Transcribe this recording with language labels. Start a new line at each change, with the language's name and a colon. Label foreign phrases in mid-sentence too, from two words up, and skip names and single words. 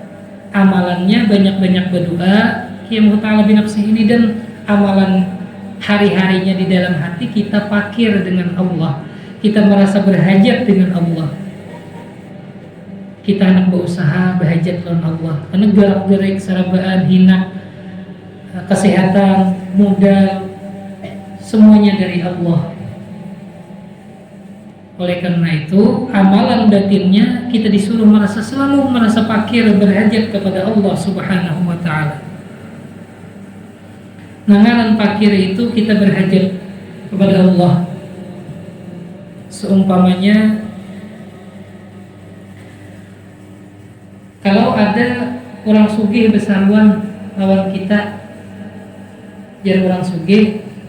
Indonesian: Amalannya banyak-banyak berdoa,
Arabic: qiyamuhu ta'ala binafsih
Indonesian: ini, dan amalan hari-harinya di dalam hati kita fakir dengan Allah, kita merasa berhajat dengan Allah, kita anak berusaha berhajat dengan Allah, karena gerak-gerik serabaan, hina, kesehatan, modal, semuanya dari Allah. Oleh karena itu, amalan batinnya kita disuruh selalu merasa fakir, berhajat kepada Allah
Arabic: Subhanahu wa ta'ala.
Indonesian: Nanganan fakir itu kita berhajat kepada Allah. Seumpamanya kalau ada orang
Banjar: sugih besaruan lawan kita,
Indonesian: jadi orang sugih